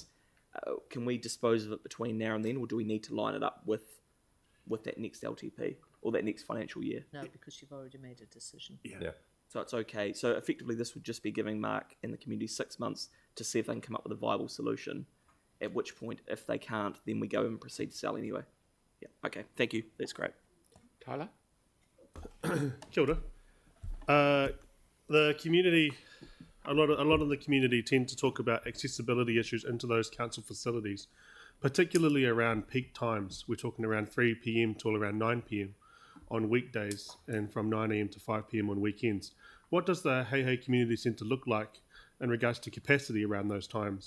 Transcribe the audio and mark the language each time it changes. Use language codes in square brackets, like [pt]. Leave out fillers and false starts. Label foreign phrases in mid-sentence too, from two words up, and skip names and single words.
[en] Can we dispose of it between now and then, or do we need to line it up with that next LTP or that next financial year? No, because you've already made a decision. Yeah. So it's okay. So effectively this would just be giving Mark and the community 6 months to see if they can come up with a viable solution, at which point, if they can't, then we go and proceed to sell anyway. Yeah, okay, thank you. That's great. Tyler? [mi] Kia ora. [en] The community, a lot of the community tend to talk about accessibility issues into those council facilities, particularly around peak times. We're talking around 3 p.m. till around 9 p.m. on weekdays and from 9 a.m. to 5 p.m. on weekends. What does the Hei Hei Community Centre look like in regards to capacity around those times?